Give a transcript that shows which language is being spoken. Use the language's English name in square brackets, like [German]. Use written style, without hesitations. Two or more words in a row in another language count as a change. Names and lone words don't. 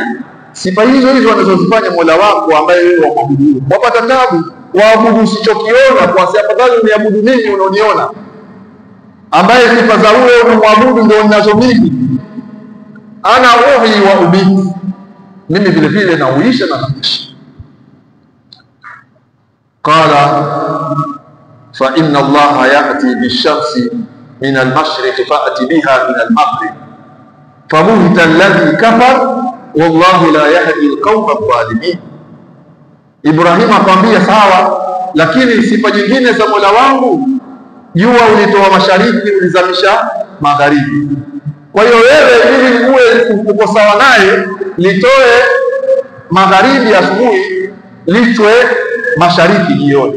[Swahili] Sifa hizo hizo anazozifanya Mola wako ambaye wewe waabudu. Wapata tabu waabudu usichokiona, kwa sababu afadhali uniabudu mimi unaoniona, ambaye sifa za wewe unamwabudu ndio ninazo mimi. [Arabic] أنا أحيي وأميت, [Swahili] mimi vile vile nauisha na nafisha. [Arabic] قال فإن الله يأتي بالشمس من المشرق فأت بها من المغرب فبهت الذي كفر والله لا يهدي القوم الظالمين. [Swahili] Ibrahim akamwambia sawa, lakini sifa nyingine za Mola wangu, jua ulitoa mashariki ulizamisha magharibi. Kwa hiyo wewe ili uwe uko sawa naye, litoe magharibi asubuhi, litwe mashariki jioni.